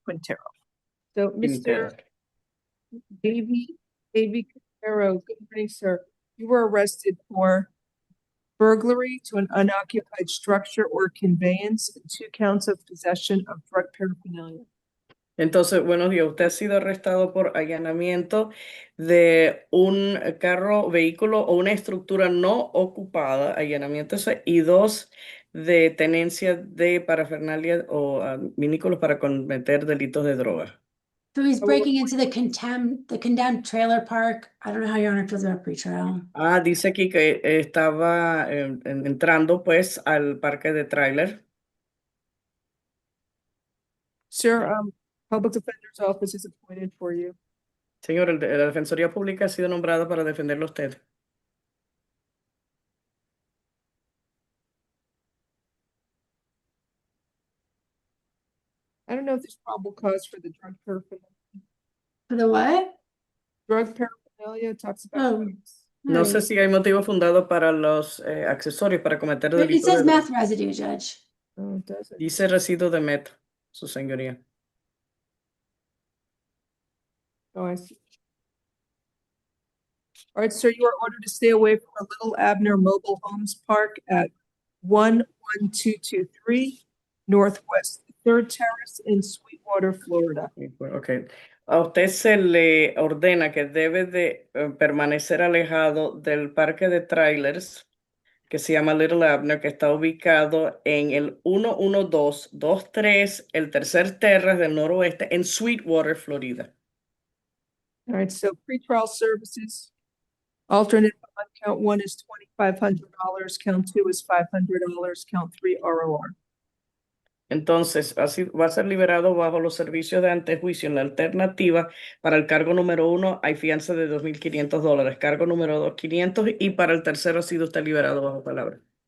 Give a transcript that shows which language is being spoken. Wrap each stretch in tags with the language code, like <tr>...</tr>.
<en>Quintero. So, Mr. Davy Quintero, good morning, sir. You were arrested for burglary to an unoccupied structure or conveyance and 2 counts of possession of drug paraphernalia.</en> <es>Entonces, buenos días. Usted ha sido arrestado por allanamiento de un carro, vehículo o una estructura no ocupada, allanamiento ese, y 2 de tenencia de parafernalia o minículos para cometer delitos de droga.</es> <en>So he's breaking into the condemned trailer park. I don't know how Your Honor feels about pretrial.</en> <es>Dice aquí que estaba entrando pues al parque de tráiler.</es> <en>Sir, Public Defender's Office is appointed for you.</en> <es>Señor, la Defensoría Pública ha sido nombrada para defenderlo a usted.</es> <en>I don't know if there's probable cause for the drug paraphernalia. For the what? Drug paraphernalia talks about. Oh, drugs.</en> <es>No sé si hay motivo fundado para los accesorios para cometer</es> <en>But it</en> <es>delitos</es> <en>says</en> <es>de droga.</es> <en>meth residue, Judge. No, it doesn't.</en> <es>Dice residuo de meth, su señoría.</es> <en>Oh, I see. All right, sir, you are ordered to stay away from the Little Abner Mobile Homes Park at 11223 Northwest 3rd Terrace in Sweetwater, Florida. Ok.</en> <es>A usted se le ordena que debe de permanecer alejado del parque de trailers que se llama Little Abner, que está ubicado en el 11223, el tercer terrace del noroeste en Sweetwater, Florida.</es> <en>All right, so pretrial services, alternate bond, count 1 is $2,500, count 2 is $500, count 3 ROR.</en> <es>Entonces, así va a ser liberado bajo los servicios de antejuicio. En la alternativa, para el cargo número 1 hay fianza de $2,500, cargo número 2, 500, y para el tercero ha sido usted liberado bajo palabra.</es>